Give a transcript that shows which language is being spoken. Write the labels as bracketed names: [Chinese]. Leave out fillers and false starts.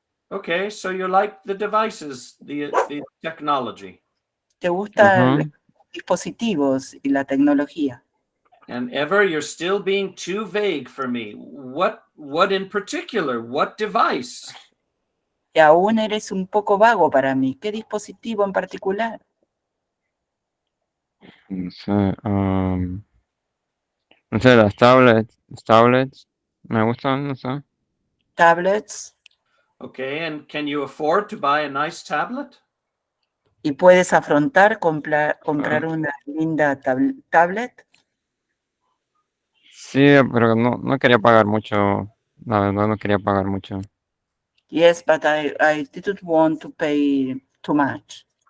[English] Okay, so you like the devices, the technology. [Spanish] ¿Te gustan los Ujú. dispositivos y la tecnología? [English] And Ever, you're still being too vague for me. What in particular? What device? [Spanish] Y aún eres un poco vago para mí. ¿Qué dispositivo en particular? No sé, No sé, las tablets, me gustan, no sé. tablets, [English] Okay, and can you afford to buy a nice tablet? [Spanish] y puedes afrontar comprar una linda tablet. Sí, pero no quería pagar mucho, la verdad no quería pagar mucho. [English] Yes, but I didn't want to pay too much.